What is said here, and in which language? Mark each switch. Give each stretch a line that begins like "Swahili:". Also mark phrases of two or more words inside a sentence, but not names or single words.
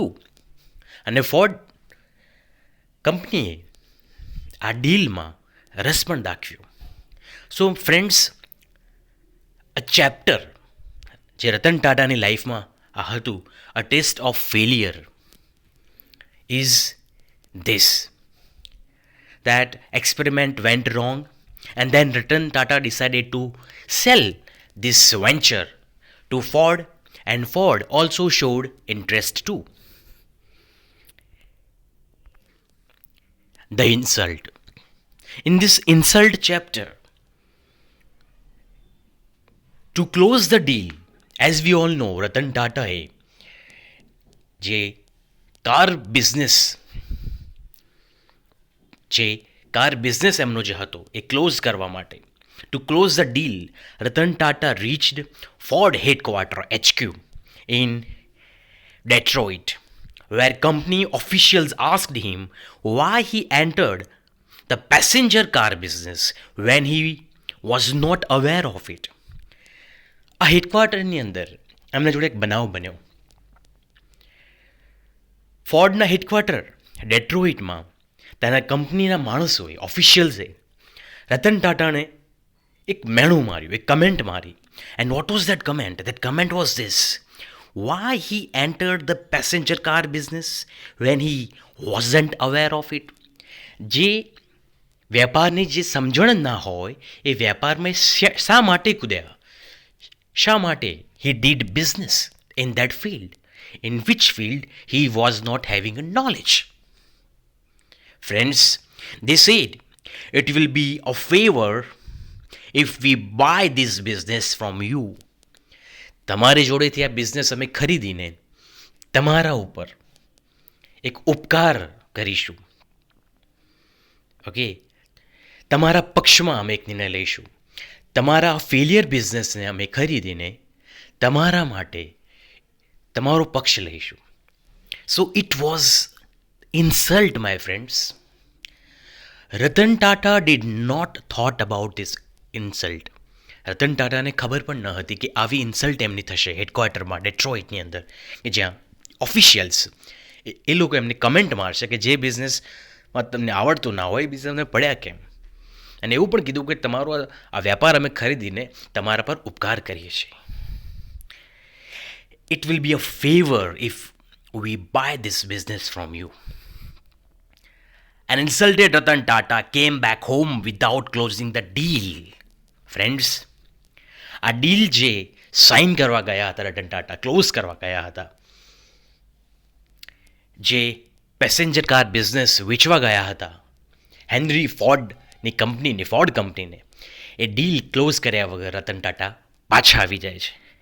Gujarati: અને ફોર્ડ કંપનીએ આ ડીલમાં રસ પણ દાખવ્યો.
English: So friends, a chapter
Gujarati: જે રતન ટાટાની લાઈફમાં આ હતું,
English: a test of failure, is this that experiment went wrong, and then Ratan Tata decided to sell this venture to Ford, and Ford also showed interest too. The insult. In this insult chapter, to close the deal, as we all know, Ratan Tata
Gujarati: જે કાર બિઝનેસ એમનો જે હતો એ ક્લોઝ કરવા માટે,
English: to close the deal, Ratan Tata reached Ford headquarter HQ in Detroit, where company officials asked him why he entered the passenger car business when he was not aware of it.
Gujarati: આ હેડક્વાર્ટરની અંદર એમના જોડે એક બનાવ બન્યો. ફોર્ડના હેડક્વાર્ટર ડેટ્રોઇટમાં તેના કંપનીના માણસોએ, ઓફિશિયલ્સે રતન ટાટાને એક મેણું માર્યું, એક કમેન્ટ મારી.
English: And what was that comment? That comment was this: why he entered the passenger car business when he wasn't aware of it.
Gujarati: જે વેપારની જે સમજણ ના હોય એ વેપારમાં શા માટે કૂદ્યા? શા માટે?
English: he did business in that field, in which field he was not having a knowledge. Friends, they said it will be a favor if we buy this business from you.
Gujarati: તમારી જોડેથી આ બિઝનેસ અમે ખરીદીને તમારા ઉપર એક ઉપકાર કરીશું. ઓકે, તમારા પક્ષમાં અમે એક નિર્ણય લઈશું. તમારા ફેલિયર બિઝનેસને અમે ખરીદીને તમારા માટે તમારો પક્ષ લઈશું.
English: So it was insult, my friends. Ratan Tata did not thought about this insult.
Gujarati: રતન ટાટાને ખબર પણ ન હતી કે આવી ઇન્સલ્ટ એમની થશે હેડક્વાર્ટરમાં ડેટ્રોઇટની અંદર, કે જ્યાં ઓફિશિયલ્સ એ લોકો એમને કમેન્ટ મારશે કે જે બિઝનેસમાં તમને આવડતું ના હોય એ બિઝનેસ તમને પડ્યા કેમ. અને એવું પણ કીધું કે તમારો આ વ્યાપાર અમે ખરીદીને તમારા પર ઉપકાર કરીએ છીએ.
English: It will be a favor if we buy this business from you. An insulted Ratan Tata came back home without closing the deal. Friends,
Gujarati: આ ડીલ જે સાઇન કરવા ગયા હતા રતન ટાટા, ક્લોઝ કરવા ગયા હતા, જે પેસેન્જર કાર બિઝનેસ વેચવા ગયા હતા હેનરી ફોર્ડની કંપનીને, ફોર્ડ કંપનીને, એ ડીલ ક્લોઝ કર્યા વગર રતન ટાટા પાછા આવી જાય છે.